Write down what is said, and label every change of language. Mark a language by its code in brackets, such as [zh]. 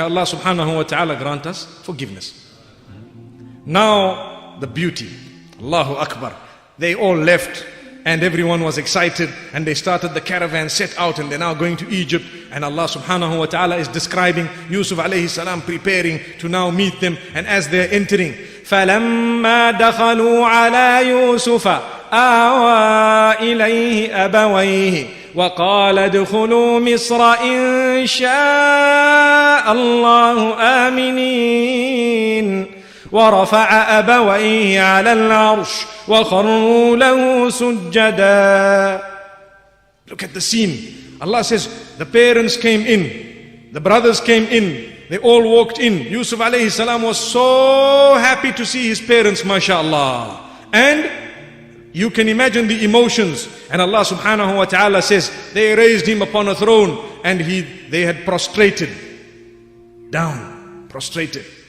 [en] May Allah subhanahu wa ta'ala grant us forgiveness. Now the beauty. Allahu Akbar. They all left and everyone was excited and they started the caravan, set out, and they're now going to Egypt. And Allah subhanahu wa ta'ala is describing Yusuf alayhi salam preparing to now meet them. And as they're entering, [ar] فَلَمَّا دَخَلُوا عَلَى يُوسُفَ آوى إليه أبويه وقال ادخلوا مصر إن شاء الله آمنين ورفع أبويه على العرش وخروا له سجدا. [en] Look at the scene. Allah says the parents came in, the brothers came in, they all walked in. Yusuf alayhi salam was so happy to see his parents, mashallah. And you can imagine the emotions. And Allah subhanahu wa ta'ala says, they raised him upon a throne and they had prostrated down, prostrated.